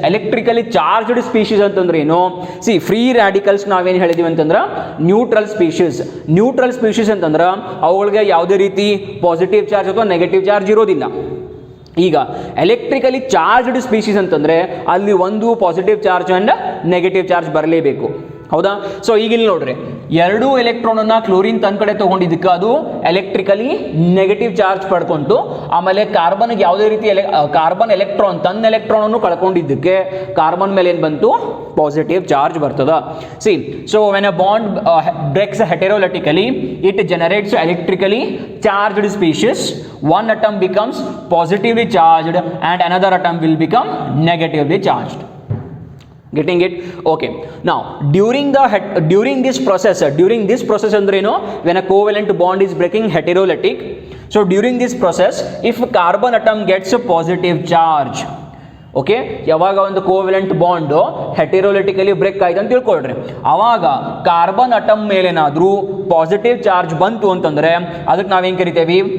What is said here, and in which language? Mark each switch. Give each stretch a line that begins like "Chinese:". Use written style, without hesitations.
English: Electrically charged species
Kannada: ಅಂತಂದ್ರೆ ಏನು?
English: See, free radicals
Kannada: ನಾವೇನು ಹೇಳಿದೀವಿ ಅಂತಂದ್ರೆ ನ್ಯೂಟ್ರಲ್ ಸ್ಪೀಷೀಸ್. ನ್ಯೂಟ್ರಲ್ ಸ್ಪೀಷೀಸ್ ಅಂತಂದ್ರೆ ಅವುಗಳಿಗೆ ಯಾವುದೇ ರೀತಿ ಪಾಸಿಟಿವ್ ಚಾರ್ಜ್ ಅಥವಾ ನೆಗೆಟಿವ್ ಚಾರ್ಜ್ ಇರೋದಿಲ್ಲ. ಈಗ ಎಲೆಕ್ಟ್ರಿಕಲಿ ಚಾರ್ಜ್ಡ್ ಸ್ಪೀಷೀಸ್ ಅಂತಂದ್ರೆ ಅಲ್ಲಿ ಒಂದು positive charge and negative charge ಬರಲೇಬೇಕು. ಹೌದಾ? ಸೊ ಈಗ ಇಲ್ಲಿ ನೋಡ್ರಿ, ಎರಡು ಎಲೆಕ್ಟ್ರಾನ್ ಅನ್ನ ಕ್ಲೋರಿನ್ ತನ್ನ ಕಡೆ ತಗೊಂಡಿದ್ದಕ್ಕೆ ಅದು ಎಲೆಕ್ಟ್ರಿಕಲಿ ನೆಗೆಟಿವ್ ಚಾರ್ಜ್ ಪಡ್ಕೊಂಡು, ಆಮೇಲೆ ಕಾರ್ಬನ್ಗೆ ಯಾವುದೇ ರೀತಿ ಕಾರ್ಬನ್ ಎಲೆಕ್ಟ್ರಾನ್ ತನ್ನ ಎಲೆಕ್ಟ್ರಾನ್ ಅನ್ನು ಕಳ್ಕೊಂಡಿದ್ದಕ್ಕೆ ಕಾರ್ಬನ್ ಮೇಲೆ ಏನು ಬಂತು? ಪಾಸಿಟಿವ್ ಚಾರ್ಜ್ ಬರ್ತದ.
English: See, so when a bond breaks heterolytically it generates electrically charged species. One atom becomes positively charged and another atom will become negatively charged. Getting it? Okay. Now during this process andreno, when a covalent bond is breaking heterolytic, so during this process if carbon atom gets a positive charge,
Kannada: okay, ಯಾವಾಗ ಒಂದು covalent bond ಹೆಟೆರೋಲಿಟಿಕಲಿ break ಆಯ್ತು ಅಂತ ತಿಳ್ಕೊಳ್ರಿ, ಆವಾಗ carbon atom ಮೇಲೇನಾದ್ರೂ positive charge ಬಂತು ಅಂತಂದ್ರೆ ಅದಕ್ಕೆ ನಾವೇನು ಕರಿತೇವೆ?